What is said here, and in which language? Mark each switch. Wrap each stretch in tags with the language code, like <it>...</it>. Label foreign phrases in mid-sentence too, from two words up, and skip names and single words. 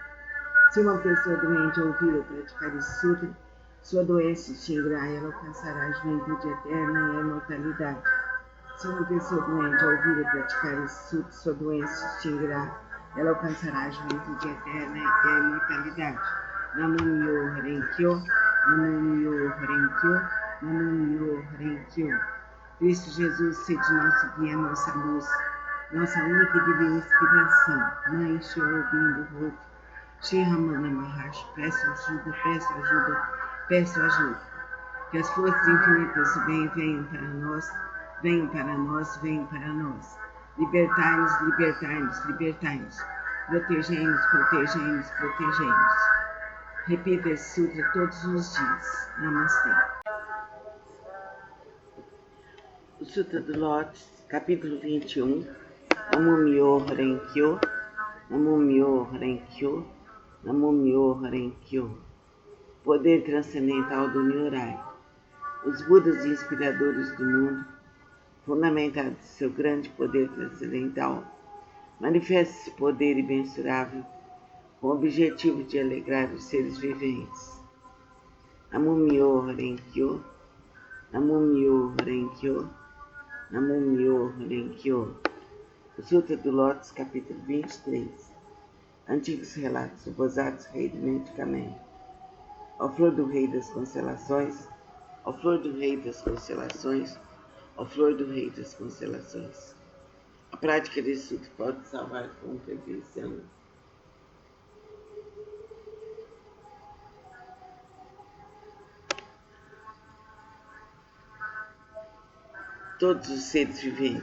<pt>Se uma pessoa doente ouvir ou praticar este sutra, sua doença se extinguirá e ela alcançará a juventude eterna e a imortalidade. Se uma pessoa doente ouvir ou praticar este sutra, sua doença se extinguirá e ela alcançará a juventude eterna e a imortalidade.</pt> <ja>南無妙法蓮華経、南無妙法蓮華経、南無妙法蓮華経.</ja> <pt>Cristo Jesus, sede nosso guia, nossa luz, nossa única e divina inspiração. Mãe, Senhor, Bindo, Ruth, Shri Ramana Maharshi, peço ajuda, peço ajuda, peço ajuda. Que as forças infinitas do bem venham para nós, venham para nós, venham para nós. Libertai-nos, libertai-nos, libertai-nos. Protegei-nos, protegei-nos, protegei-nos. Repita esse sutra todos os dias. Namastê. O Sutra do Lotus, capítulo 21.</pt> <ja>南無妙法蓮華経、南無妙法蓮華経、南無妙法蓮華経.</ja> <pt>Poder transcendental do Nyorai. Os Budas inspiradores do mundo, fundamentados em seu grande poder transcendental, manifesta esse poder imensurável com o objetivo de alegrar os seres viventes.</pt> <ja>南無妙法蓮華経、南無妙法蓮華経、南無妙法蓮華経.</ja> <pt>O Sutra do Lotus, capítulo 23. Antigos relatos, o gozados, rei do medicamento. Ó flor do rei das constelações, ó flor do rei das constelações, ó flor do rei das constelações. A prática desse sutra pode salvar com perfeição todos os seres viventes.</pt>